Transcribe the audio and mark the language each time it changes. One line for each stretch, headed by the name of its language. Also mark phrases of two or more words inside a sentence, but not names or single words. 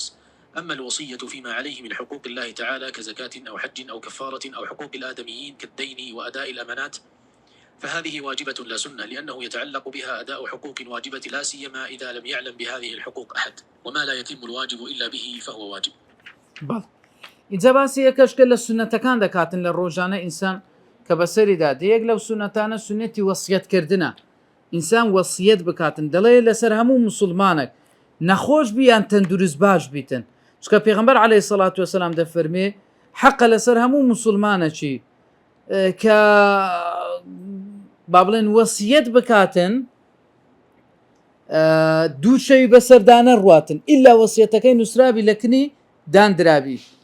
Arabic: أما الوصية فيما عليه من حقوق الله تعالى كزكاة أو حج أو كفارة أو حقوق الآدميين كالدين وأداء الأمانات، فهذه واجبة لا سنة، لأنه يتعلق بها أداء حقوق واجبة، لا سيما إذا لم يعلم بهذه الحقوق أحد، وما لا يتم الواجب إلا به فهو واجب.
Central Kurdish: اینجا باسی یەکەشکە لە سونەتەکان دەکاتن لە ڕۆژانە ئینسان کە بەسەریدا یەک لەو سونەتانە سونەتی وەسیەتکردنە، ئینسان وەسیەت بکاتن. دەڵێ لەسەر هەموو موسڵمانێک نەخۆش بیان تەندروست باش بیتن، چکە پێغەمبەر
Arabic: عەلەیهی سەڵات وەسەلام
Central Kurdish: دەفەرمێ حەقە لەسەر هەموو موسڵمانێکی کە با بڵێن وەسیەت بکاتن دوو شەوی بەسەردانە ڕواتن ئیلا وەسیەتەکەی نووسرابی لە کنی دانرابی.